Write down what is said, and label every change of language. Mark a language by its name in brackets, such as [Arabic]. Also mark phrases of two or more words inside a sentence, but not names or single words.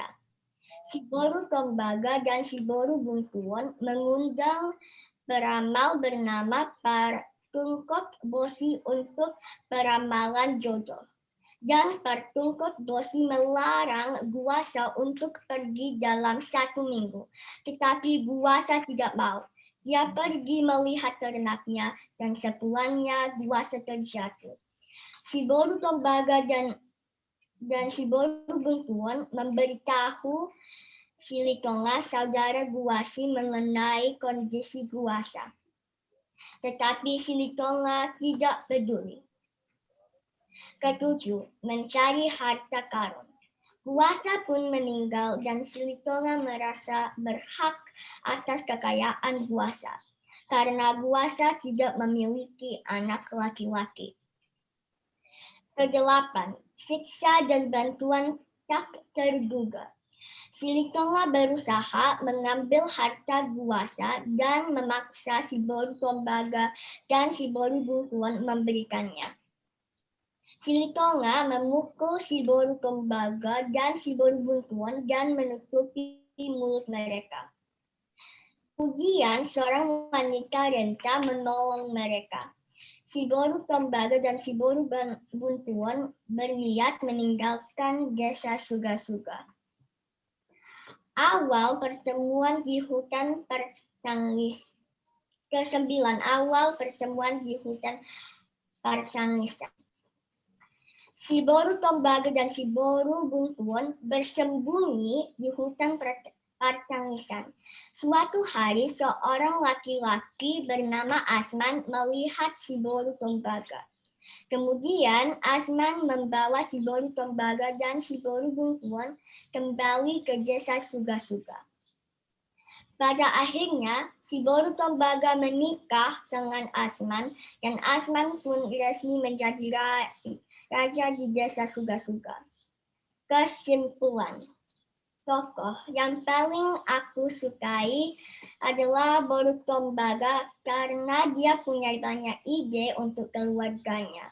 [Indonesian] Si Boru Tombaga dan Si Boru Buntuan mengundang peramal bernama Partungkot Bosi untuk peramalan jodoh. Dan Partungkot Bosi melarang Buasa untuk pergi dalam 1 minggu. Tetapi Buasa tidak mau. Dia pergi melihat ternaknya dan sepulangnya Buasa terjatuh. Si Boru Tombaga dan Si Boru Buntuan memberitahu Silitonga saudara Buasi mengenai kondisi Buasa. Tetapi Silitonga tidak peduli. Ketujuh, mencari harta karun. Buasa pun meninggal dan Silitonga merasa berhak atas kekayaan Buasa karena Buasa tidak memiliki anak laki-laki. Kedelapan, siksa dan bantuan tak terduga. Silitonga berusaha mengambil harta Buasa dan memaksa Si Boru Tombaga dan Si Boru Buntuan memberikannya. Silitonga memukul Si Boru Tombaga dan Si Boru Buntuan dan menutupi mulut mereka. Kemudian seorang wanita renta menolong mereka. Si Boru Tombaga dan Si Boru Buntuan berniat meninggalkan desa Suga-Suga. Awal pertemuan di hutan Partangis. Ke-9, awal pertemuan di hutan Partangisan. Si Boru Tombaga dan Si Boru Buntuan bersembunyi di hutan Partangisan. Suatu hari seorang laki-laki bernama Asman melihat Si Boru Tombaga. Kemudian Asman membawa Si Boru Tombaga dan Si Boru Buntuan kembali ke desa Suga-Suga. Pada akhirnya, Si Boru Tombaga menikah dengan Asman dan Asman pun resmi menjadi raja di desa Suga-Suga. Kesimpulan, tokoh yang paling aku sukai adalah Boru Tombaga karena dia punya banyak ide untuk keluarganya.